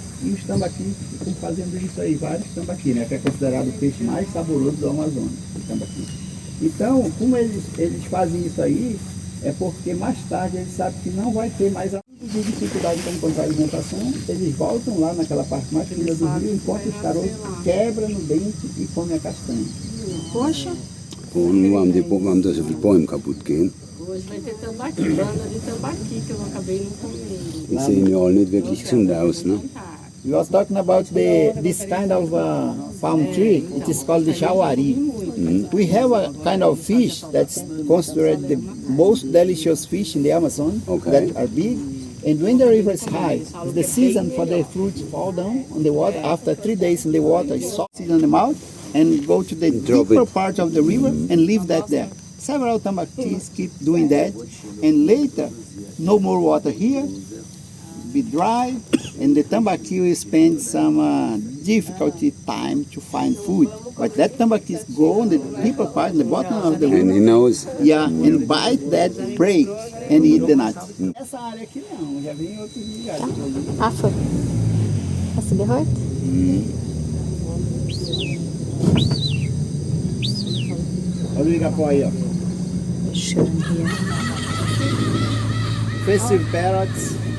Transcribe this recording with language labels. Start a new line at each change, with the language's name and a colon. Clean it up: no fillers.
Portuguese: E os tambaquis ficam fazendo isso aí, vários tambaquis, né? Que é considerado o peixe mais saboroso do Amazonas, o tambaqui. Então, como eles fazem isso aí, é porque mais tarde eles sabem que não vai ter mais a dificuldade para encontrar alimentação, eles voltam lá naquela parte mais funda do rio, encontram os caroços, quebra no dente e comem a castanha. Poxa,
German: Und warum da so viele Bäume kaputt gehen?
Portuguese: Hoje vai ter tambaqui, banda de tambaqui que eu acabei não comendo.
German: Die sehen ja alle nicht wirklich gesund aus, ne?
English: We was talking about this kind of palm tree. It is called the jauari. We have a kind of fish that's considered the most delicious fish in the Amazon, Okay. that are big. And when the river is high, it's the season for the fruits fall down on the water. After 3 days in the water, it's soft in the mouth and go to the Drop deeper it. part of the river and leave that there. Several tambaquis keep doing that, and later, no more water here, be dry, and the tambaqui will spend some difficulty time to find food. But that tambaqui go on the deeper part, in the bottom of the And river, he knows. yeah, and bite that prey and eat the nuts.
Portuguese: Essa área aqui não, já vem em outros lugares.
German: Afa. Hast du gehört?
Portuguese: Olha o igapó aí, ó.
German: Schön hier.
English: Festive parrots.